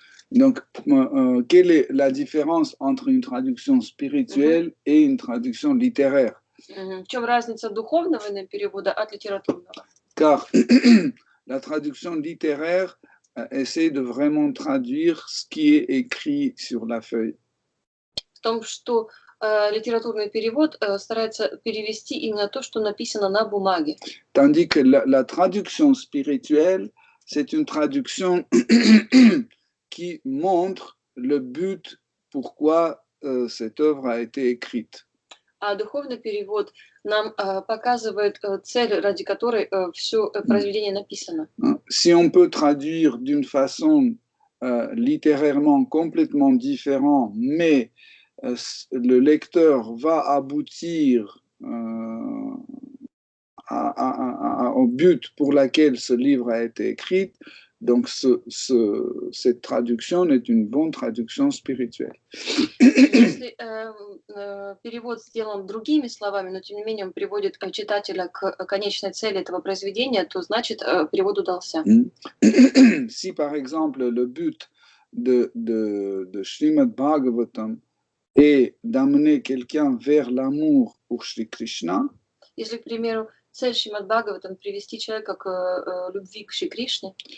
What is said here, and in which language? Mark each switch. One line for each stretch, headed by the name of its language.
French: Donc, quelle est la différence entre une traduction spirituelle et une traduction littéraire?
Russian: В чем разница духовного перевода от литературного?
French: Car la traduction littéraire essaie de vraiment traduire ce qui est écrit sur la feuille.
Russian: В том, что литературный перевод старается перевести именно то, что написано на бумаге.
French: Tandis que la traduction spirituelle, c'est une traduction qui montre le but pourquoi cette œuvre a été écrite.
Russian: А духовный перевод нам показывает цель, ради которой все произведение написано.
French: Si on peut traduire d'une façon littérairement complètement différente, mais le lecteur va aboutir au but pour lequel ce livre a été écrit, donc cette traduction est une bonne traduction spirituelle.
Russian: Если перевод сделан другими словами, но тем не менее он приводит читателя к конечной цели этого произведения, то значит перевод удался.
French: Si par exemple le but de Srimad Bhagavatam est d'amener quelqu'un vers l'amour pour Shri Krishna,
Russian: если, к примеру, цель Шримад Бхагаватам привести человека к любви к Шри Кришне,